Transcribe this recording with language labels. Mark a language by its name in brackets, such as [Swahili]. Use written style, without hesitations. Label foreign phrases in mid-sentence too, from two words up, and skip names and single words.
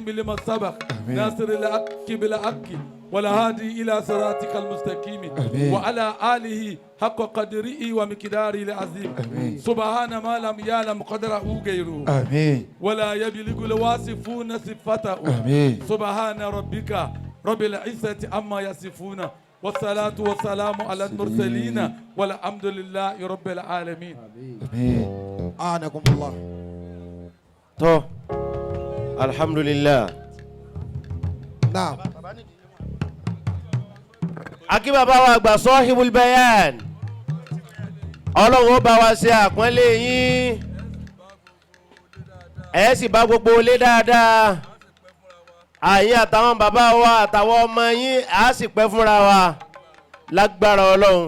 [Arabic] لما سبق ناصر الحق بالحق والهادي إلى صراطك المستقيم وعلى آله حق قدره ومقداره العظيم سبحان ما لم يعلم قدره غيره ولا يبلغ الواصفون صفته سبحان ربك رب العزة عما يصفون والصلاة والسلام على المرسلين والحمد لله رب العالمين. أعانكم الله. تو الحمد لله. نعم. [Yoruba] Akí bàbá wa àgbà Sohibul Bayan. Ọlọ́run ó bá wa ṣe àpọ́nlé yín. Ẹ sì bá gbogbo ilé dáadáa. Àyín àtàwọn bàbá wa àtàwọn ọmọ yín á sì pẹ́ fúnra wa lágbára Ọlọ́run.